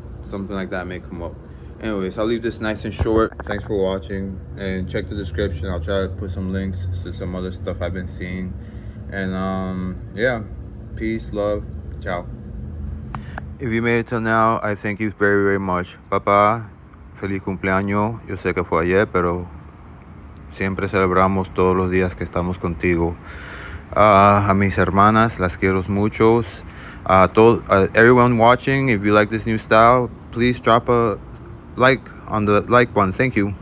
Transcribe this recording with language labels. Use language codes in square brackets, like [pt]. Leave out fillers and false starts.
[en] Something like that may come up. Anyways, I'll leave this nice and short. Thanks for watching, and check the description. I'll try to put some links to some other stuff I've been seeing. And yeah, peace, love, ciao. If you made it till now, I thank you very, very much. [es] Papá, feliz cumpleaños. Yo sé que fue ayer, pero siempre celebramos todos los días que estamos contigo. A mis hermanas, las quiero mucho. [en] Everyone watching, if you like this new style, please drop a like on the like button. Thank you.